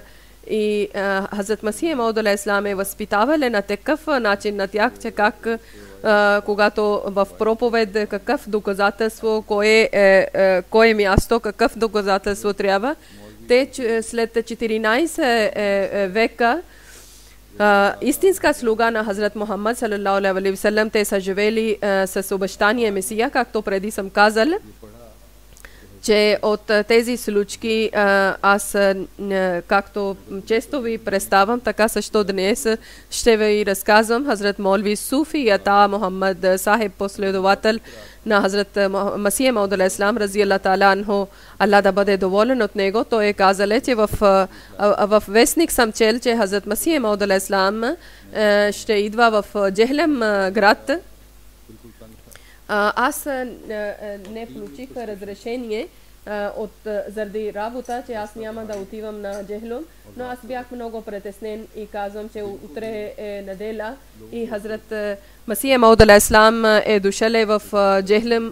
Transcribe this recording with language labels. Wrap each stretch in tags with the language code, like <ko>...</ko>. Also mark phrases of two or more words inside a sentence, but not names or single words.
<bg>И Хазрат Масих Мауд алейхиссалам е възпитавали на такъв начин на тях, че как когато в проповед какъв доказателство, кое място, какъв доказателство трябва. Те след 14 века истинска слуга на Хазрат Мухаммад</bg> <ar>صلى الله عليه وسلم,</ar> <bg>те са живели с обещания Месия, както преди съм казал, че от тези случки аз, както често ви представям, така също днес ще ви разказвам. Хазрат Молви Суфи Ата Мухаммад Сахиб, последовател на Хазрат Масих Мауд алейхиссалам</bg> <ar>رضي الله تعالى عنه,</ar> <bg>Аллах да бъде доволен от него, той е казал, че в вестник съм чел, че Хазрат Масих Мауд алейхиссалам ще идва в Джехлем град. Аз не получих разрешение заради работа, че аз няма да отивам на Джехлум, но аз бях много притеснен и казвам, че утре е неделя и Хазрат Масих Мауд алейхиссалам е дошъл в Джехлум.</bg>